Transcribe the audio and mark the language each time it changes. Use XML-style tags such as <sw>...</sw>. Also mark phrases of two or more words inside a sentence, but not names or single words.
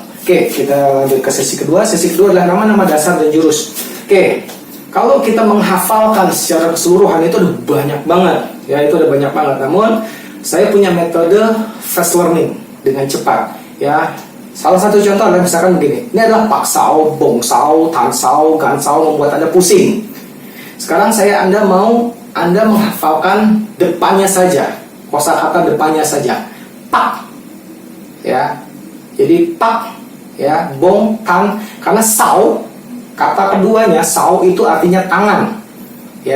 <id>Oke, kita lanjut ke sesi kedua. Sesi kedua adalah nama-nama dasar dan jurus. Oke, kalau kita menghafalkan secara keseluruhan itu udah banyak banget, ya, itu udah banyak banget. Namun saya punya metode fast learning dengan cepat, ya. Salah satu contoh adalah misalkan begini. Ini adalah pak sao, bong sao, tan sao, gan sao, membuat Anda pusing. Sekarang Anda mau menghafalkan depannya saja, kosakata depannya saja. Pak, ya. Jadi pak, ya, bong, tan, karena sao, kata keduanya sao itu artinya tangan, ya.</id>